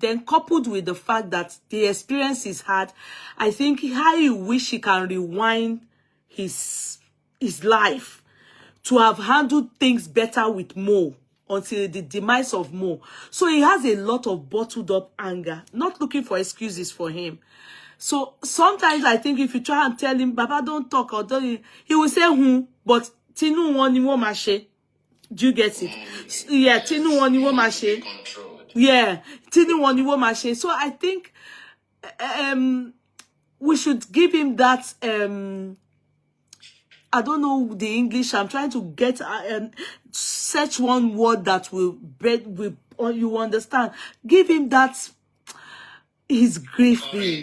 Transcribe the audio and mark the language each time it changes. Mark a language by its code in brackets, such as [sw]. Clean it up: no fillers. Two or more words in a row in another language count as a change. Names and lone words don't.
[en] Then coupled with the fact that the experience is hard, I think how you wish he can rewind his life to have handled things better with Mo until the demise of Mo. So he has a lot of bottled up anger, not looking for excuses for him. So sometimes I think if you try and tell him, Baba, don't talk, or don't, he will say, but [yo] Tinu woni wo ma she. [en] Do you get it? Yeah, [yo] Tinu woni wo ma she. Yeah, Tinu woni wo ma she. [en] So I think we should give him that I don't know the English. I'm trying to get search one word that will or you understand. Give him that his grieving.